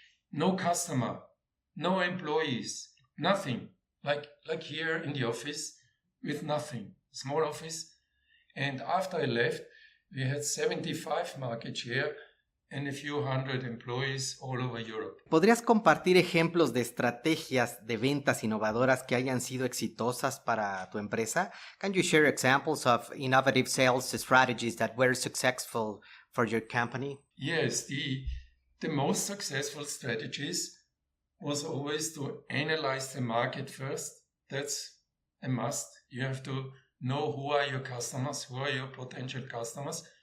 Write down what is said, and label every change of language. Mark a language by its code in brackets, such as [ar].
[en] No customer, no employees, nothing. Like here in the office with nothing, small office. And after I left, we had 75 market share and a few hundred employees all over Europe. [es] ¿Podrías compartir ejemplos de estrategias de ventas innovadoras que hayan sido exitosas para tu empresa? [en] Can you share examples of innovative sales strategies that were successful for your company? Yes, the most successful strategies was always to analyze the market first. That's a must. You have to know who are your customers, who are your potential customers.